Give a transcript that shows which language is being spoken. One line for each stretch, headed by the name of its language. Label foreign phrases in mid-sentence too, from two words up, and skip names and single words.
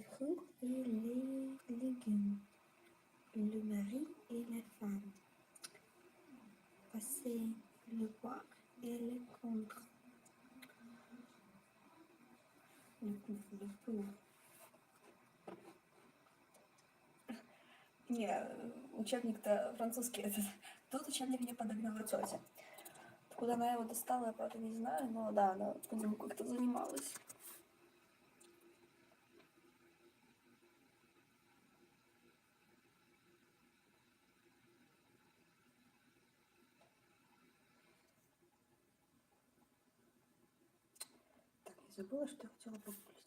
French: fruits et les légumes, le mari et la femme, passer le voir et le contre, le pour.
Russian: Не, учебник-то французский этот. Тот учебник мне подогнала тетя. Куда она его достала, я правда не знаю, но да, она по нему как-то занималась. Так, я забыла, что я хотела погуглить.